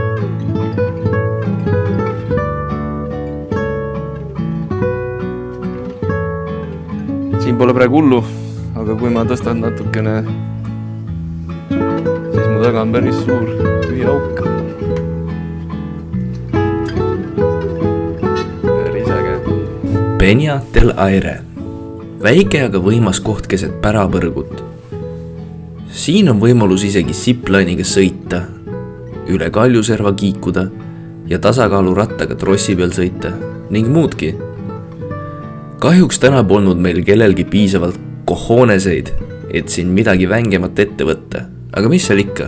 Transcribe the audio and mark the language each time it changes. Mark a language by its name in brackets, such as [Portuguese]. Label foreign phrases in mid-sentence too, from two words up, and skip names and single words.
[Estonian] Siin pole praegu hullu, aga kui ma tõstan natukene, siis mu taga on päris suur tühiauk. Päris äge. Peña del Aire. Väike, aga võimas koht keset pärapõrgut. Siin on võimalus isegi zipline'iga sõita, üle kaljuserva kiikuda ja tasakaalurattaga trossi peal sõita ning muudki. Kahjuks täna polnud meil kellelgi piisavalt cojoneseid, et siin midagi vängemat ette võtta, aga mis seal ikka.